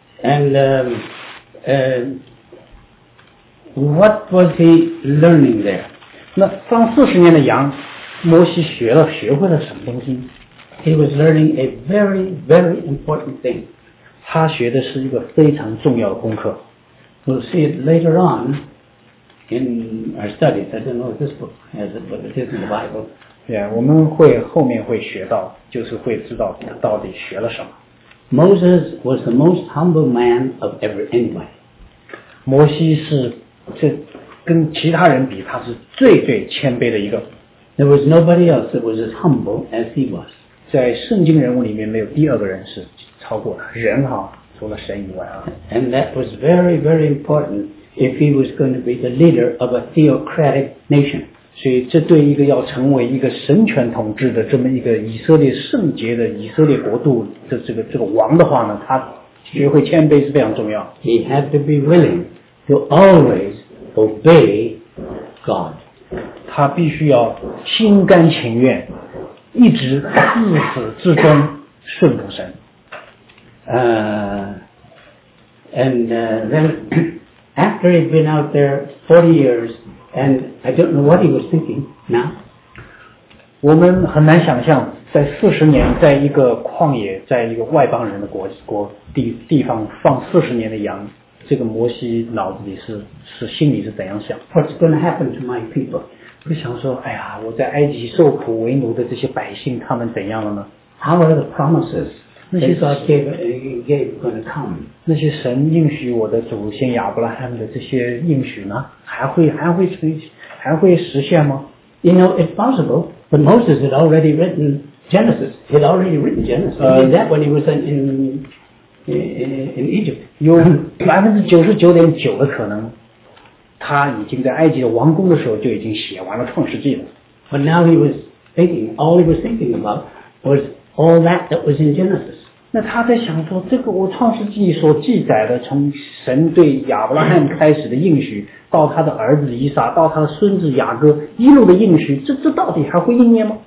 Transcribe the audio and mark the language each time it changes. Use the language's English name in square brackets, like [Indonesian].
[English] And what was he learning there? [Chinese] 那放40年的羊。摩西学会了什么东西 [English] ？He was learning a very, very important thing. [Chinese] 他学的是一个非常重要的功课。 [English] We'll see it later on in our studies. I don't know if this book has it, but it is in the Bible. [Chinese] Yeah, 我们会后面会学到，就是会知道他到底学了什么。 [English] Moses was the most humble man of ever anyway. [Chinese] 摩西是这跟其他人比，他是最最谦卑的一个。 [English] There was nobody else that was as humble as he was. [Chinese] 在圣经人物里面没有第二个人是超过他人哈，除了神以外啊。 [English] And that was very, very important if he was going to be the leader of a theocratic nation. [Chinese] 所以这对一个要成为一个神权统治的这么一个以色列圣洁的以色列国度的这个王的话呢，他学会谦卑是非常重要。 [English] He had to be willing to to always obey God. [Chinese] 他必须要心甘情愿，一直自始至终顺服神。 [English] Then after he'd been out there 40 years, and I don't know what he was thinking now. [Chinese] 我们很难想象，在四十年，在一个旷野，在一个外邦人的地方放四十年的羊，这个摩西脑子里是心里是怎样想 [English] ？What's going to happen to my people？ [Chinese] 会想说，哎呀，我在埃及受苦为奴的这些百姓，他们怎样了呢 [English] ？How are the promises？ [Chinese] 那些 [English] God gave going to come， [Chinese] 那些神应许我的祖先亚伯拉罕的这些应许呢，还会实现吗 [English] ？You know it's possible， but Moses had already written Genesis. He'd already written Genesis. He did that when he was in Egypt. [Chinese] 有99.9%的可能，他已经在埃及的王宫的时候就已经写完了创世纪了。 [English] But now he was thinking, all he was thinking about was all that was in Genesis. [Chinese] 那他在想说，这个我创世纪所记载的，从神对亚伯拉罕开始的应许，到他的儿子以撒，到他的孙子雅各一路的应许，这到底还会应验吗